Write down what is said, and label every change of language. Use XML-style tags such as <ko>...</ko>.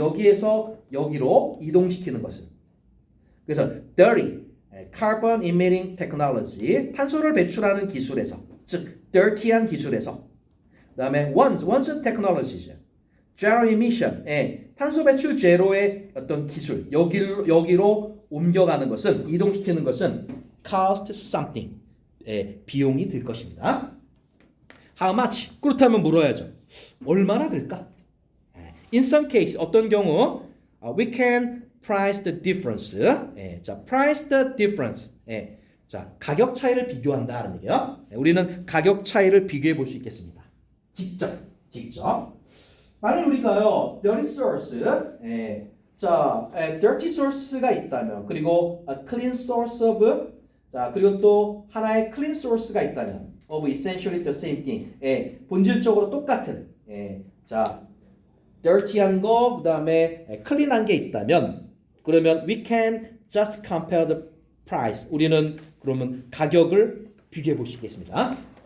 <ko>여기에서 여기로 이동시키는 것은. 그래서</ko> <en>dirty carbon emitting technology</en> <ko>탄소를 배출하는 기술에서 즉 dirty한 기술에서 그다음에 once technology죠.</ko> <en>zero emission</en> <ko>탄소 배출 제로의 어떤 기술 여기로 옮겨가는 것은 이동시키는 것은</ko> <en>cost something</en> <ko>비용이 들 것입니다.</ko> <en>How much?</en> <ko>그렇다면 물어야죠. 얼마나 들까?</ko> <en>In some case,</en> <ko>어떤 경우</ko> <en>we can price the difference. 자, price the difference.</en> <ko>자, 가격 차이를 비교한다는 얘기예요. 우리는 가격 차이를 비교해 볼 수 있겠습니다. 직접. 만약 우리가요,</ko> <en>dirty source, 자, dirty source가 있다면, 그리고 a clean source of, 자,</en> <ko>그리고 또 하나의</ko> <en>clean source가 있다면, of essentially the same thing.</en> <ko>본질적으로 똑같은. 자, dirty한 거, 그다음에 clean한 게 있다면, 그러면</ko> <en>we can just compare the price.</en> <ko>우리는 그러면 가격을 비교해 보시겠습니다.</ko>